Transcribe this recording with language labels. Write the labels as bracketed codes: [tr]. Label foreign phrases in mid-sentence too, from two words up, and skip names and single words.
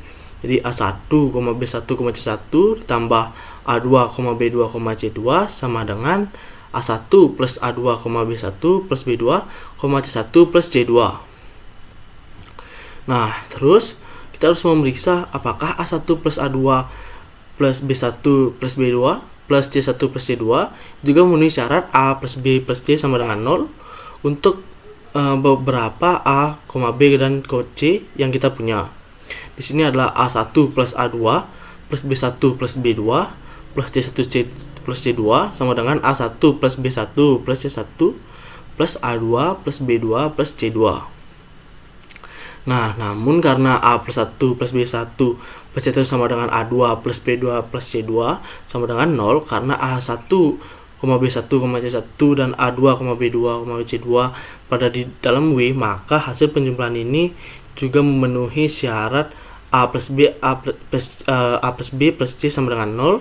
[id] Jadi A1, B1, C1 ditambah A2, B2, C2 sama dengan A1 plus A2, B1 plus B2, C1 plus C2. Nah, terus kita harus memeriksa apakah A1 plus A2 plus B1 plus B2 plus C1 plus C2 juga memenuhi syarat A plus B plus C sama dengan 0 untuk beberapa A, B dan C yang kita punya. Di sini adalah A1 plus A2 plus B1 plus B2 plus C1 plus C2 sama dengan A1 plus B1 plus C1 plus A2 plus B2 plus C2. Nah, namun karena A plus 1 plus B1 plus C1 sama dengan A2 plus B2 plus C2 sama dengan 0, karena A1, B1, C1 dan A2, B2, C2 pada di dalam W, maka hasil penjumlahan ini juga memenuhi syarat A plus B plus C sama dengan 0.